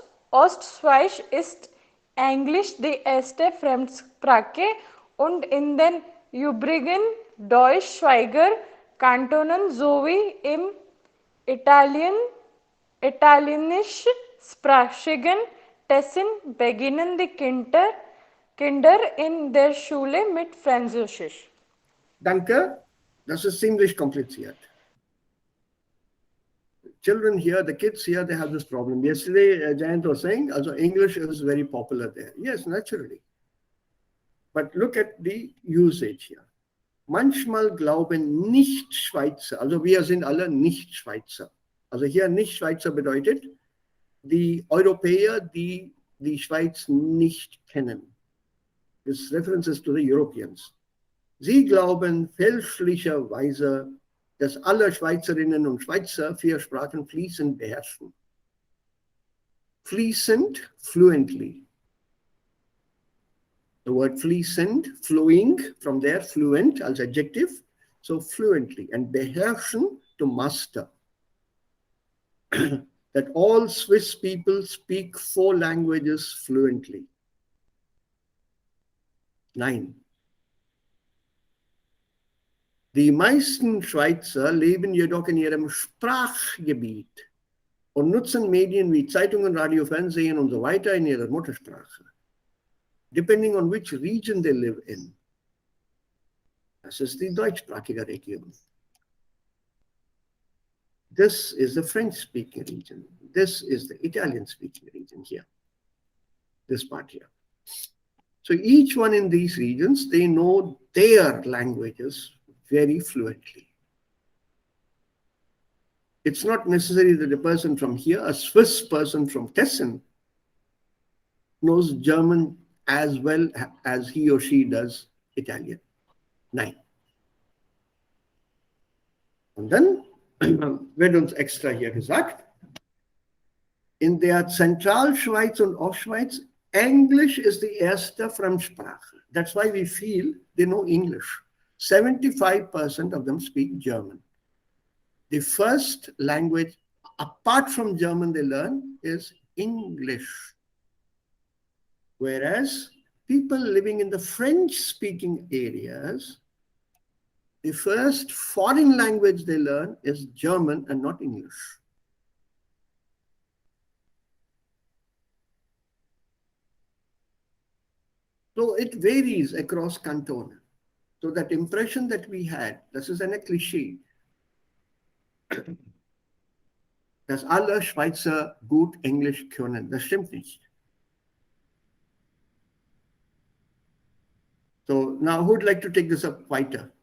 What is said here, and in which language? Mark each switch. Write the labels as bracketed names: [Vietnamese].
[German] Ostschweiz ist Englisch die erste Fremdsprache und in den übrigen deutschsprachigen Kantonen sowie im italienischsprachigen Tessen beginnen die Kinder in der Schule mit Französisch. Danke. Das ist ziemlich kompliziert. [English] Children here, the kids here, they have this problem. Yesterday, Jayant was saying, also English is very popular there. Yes, naturally. But look at the usage here. [German] Manchmal glauben Nicht-Schweizer, also wir sind alle Nicht-Schweizer. Also hier Nicht-Schweizer bedeutet, die Europäer, die die Schweiz nicht kennen. [English] This references to the Europeans. [German] Sie glauben fälschlicherweise, dass alle Schweizerinnen und Schweizer 4 Sprachen fließend beherrschen. Fließend, [English] fluently. The word fließend, flowing, from there, fluent als adjective, so fluently, and beherrschen, to master. That all Swiss people speak 4 languages fluently. 9. [German] Die meisten Schweizer leben jedoch in ihrem Sprachgebiet und nutzen Medien wie Zeitungen, Radio, Fernsehen und so weiter in ihrer Muttersprache. [English] Depending on which region they live in. [German] Das ist die deutschsprachige Region. [English] This is the French-speaking region. This is the Italian-speaking region here. This part here. So each one in these regions, they know their languages very fluently. It's not necessary that a person from here, a Swiss person from Tessen, knows German as well as he or she does Italian. 9. [German] Und dann wird uns extra hier gesagt, in der Zentralschweiz und Ostschweiz, [English] English is the [German] erste Fremdsprache. [English] That's why we feel they know English. 75% of them speak German. The first language, apart from German, they learn is English. Whereas people living in the French-speaking areas, the first foreign language they learn is German and not English. So it varies across canton. So that impression that we had, [German] das ist eine Klischee, dass alle Schweizer gut Englisch können. Das stimmt nicht. [English] So now who would like to take this up weiter?